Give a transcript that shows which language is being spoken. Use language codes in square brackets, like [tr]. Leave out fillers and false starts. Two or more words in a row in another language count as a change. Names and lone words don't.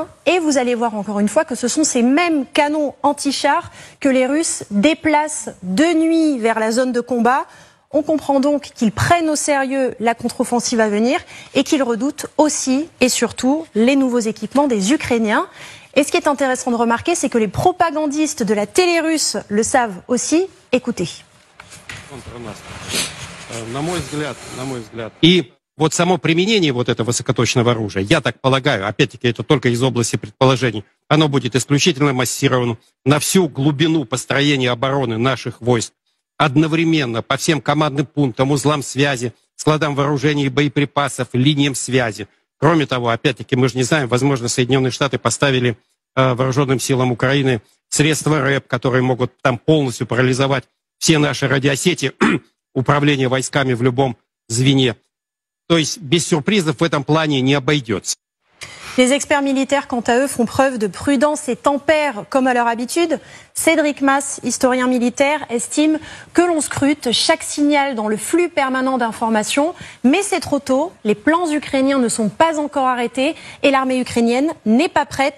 [fr] Et vous allez voir encore une fois que ce sont ces mêmes canons anti-chars que les Russes déplacent de nuit vers la zone de combat. On comprend donc qu'ils prennent au sérieux la contre-offensive à venir et qu'ils redoutent aussi et surtout les nouveaux équipements des Ukrainiens. Et ce qui est intéressant de remarquer, c'est que les propagandistes de la télé russe le savent aussi. Écoutez. [ru] И вот само применение вот этого высокоточного оружия, я так полагаю, опять-таки это только из области предположений, оно будет исключительно массировано на всю глубину построения обороны наших войск, одновременно по всем командным пунктам, узлам связи, складам вооружений и боеприпасов, линиям связи. Кроме того, опять-таки, мы же не знаем, возможно, Соединенные Штаты поставили вооруженным силам Украины средства РЭП, которые могут там полностью парализовать все наши радиосети управления войсками в любом звене. То есть без сюрпризов в этом плане не обойдется. [fr] Les experts militaires, quant à eux, font preuve de prudence et tempèrent comme à leur habitude. Cédric Mass, historien militaire, estime que l'on scrute chaque signal dans le flux permanent d'informations. Mais c'est trop tôt, les plans ukrainiens ne sont pas encore arrêtés et l'armée ukrainienne n'est pas prête.